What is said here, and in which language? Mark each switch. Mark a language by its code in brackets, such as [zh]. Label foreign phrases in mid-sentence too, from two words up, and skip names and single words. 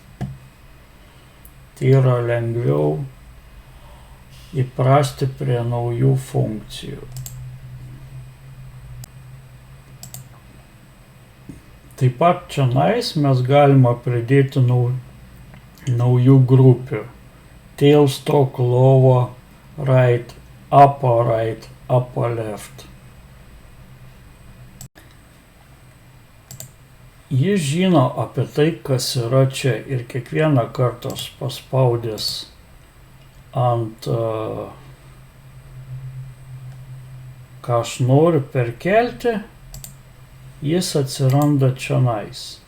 [lt] Tai yra lengviau įprasti prie naujų funkcijų. Taip pat čionais mes galime pridėti naujų grupių. [en] Tailstock, lower right, upper right, upper left. [lt] Jis žino apie tai, kas yra čia, ir kiekvieną kartą paspaudęs ant ką aš noriu perkelti, jis atsiranda čionais.